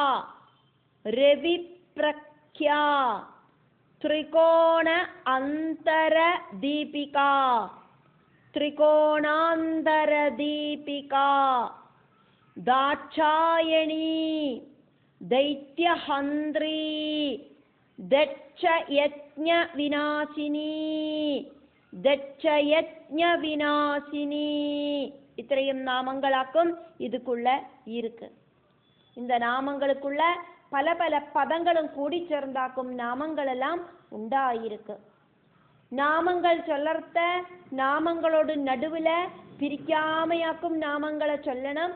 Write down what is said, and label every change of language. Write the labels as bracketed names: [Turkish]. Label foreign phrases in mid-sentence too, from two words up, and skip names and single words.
[Sanskrit] रविप्रख्या, त्रिकोण अंतर दीपिका, त्रिकोणांतर दीपिका, दाक्षायणी, दैत्यहंद्री, दक्षयज्ञ विनाशिनी, दक्षयज्ञ विनाशिनी. [Tamil] இத்தனையும் நாமங்களாக்கும் இதுக்குள்ள இருக்கு. இந்த நாமங்களுக்குள்ள பல பல பதங்களும் கூடி சேர்ந்தாக்கும் நாமங்கள் எல்லாம் உண்டாயிருக்கு. நாமங்கள் சொல்லறத நாமங்களோடு நடுவில் பிரிக்காமையாக்கும் நாமங்களை சொல்லணும்.